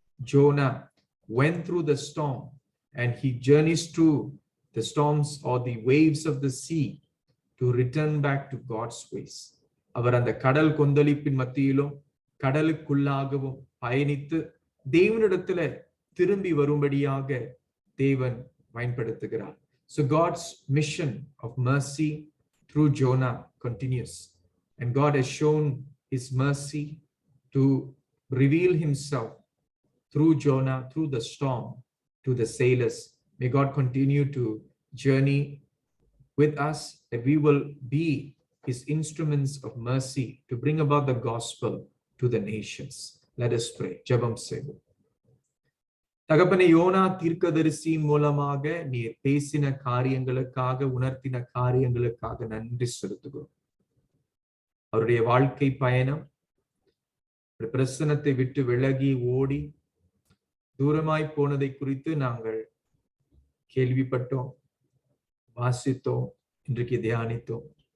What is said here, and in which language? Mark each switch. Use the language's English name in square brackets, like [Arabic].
[English] Jonah went through the storm and he journeys through the storms or the waves of the sea to return back to God's ways. [Tamil] அவர் அந்த கடல் கொந்தளிப்பின் மத்தியிலும் கடலுக்குள்ளாகவும் பயணித்து தேவனிடத்துல திரும்பி வரும்படியாக தேவன் பயன்படுத்துகிறார். [English] So God's mission of mercy through Jonah continues, and God has shown his mercy to reveal himself through Jonah, through the storm, to the sailors. May God continue to journey with us, that we will be his instruments of mercy to bring about the gospel to the nations. Let us pray. [Tamil] ஜெபம் செய்வோம். தகப்பனே, YONO தீர்க்கதரிசியின் மூலமாக நீர் பேசின காரியங்களுக்காக, உணர்த்தின காரியங்களுக்காக நன்றி செலுத்துகிறோம். அவருடைய வாழ்க்கை பயணம் பிரசனத்தை விட்டு விலகி ஓடி தூரமாய் போனதை குறித்து நாங்கள் கேள்விப்பட்டோம், வாசித்தோம், இன்றைக்கு தியானித்தோம்.